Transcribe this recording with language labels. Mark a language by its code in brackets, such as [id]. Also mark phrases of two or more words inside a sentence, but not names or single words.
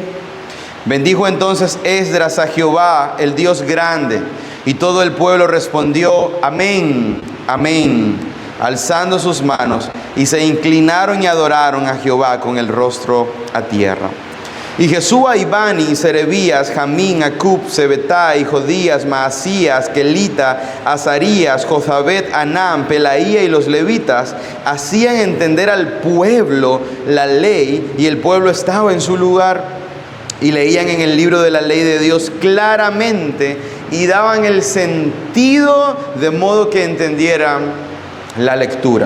[es] Bendijo entonces Esdras a Jehová, el Dios grande, y todo el pueblo respondió, amén, amén, alzando sus manos, y se inclinaron y adoraron a Jehová con el rostro a tierra. Y Jesúa y Bani, Serebías, Jamín, Acub, Sebetai, Jodías, Maasías, Kelita, Azarías, Jozabet, Anam, Pelaía y los levitas hacían entender al pueblo la ley, y el pueblo estaba en su lugar. Y leían en el libro de la ley de Dios claramente y daban el sentido de modo que entendieran la lectura.